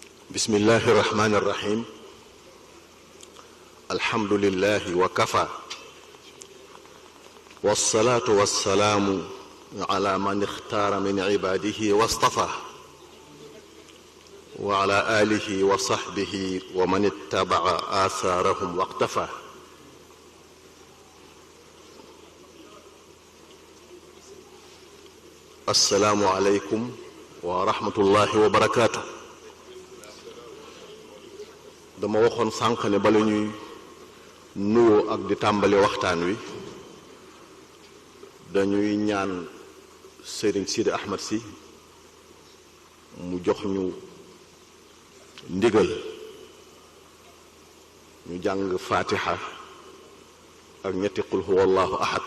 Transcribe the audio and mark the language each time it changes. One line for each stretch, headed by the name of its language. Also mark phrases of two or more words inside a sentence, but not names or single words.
Arabic: بسم الله الرحمن الرحيم الحمد لله وكفى والصلاة والسلام على من اختار من عباده واصطفى وعلى آله وصحبه ومن اتبع آثارهم واقتفى. السلام عليكم ورحمة الله وبركاته.
Wolof: dama waxoon sànq ne bala ñuy nuyoo ak di tàmbali waxtaan wi dañuy ñaan Serigne Sidi Ahmed Sy mu jox ñu ndigal ñu jàng fatiha ak ñetti
Arabic: قل هو الله أحد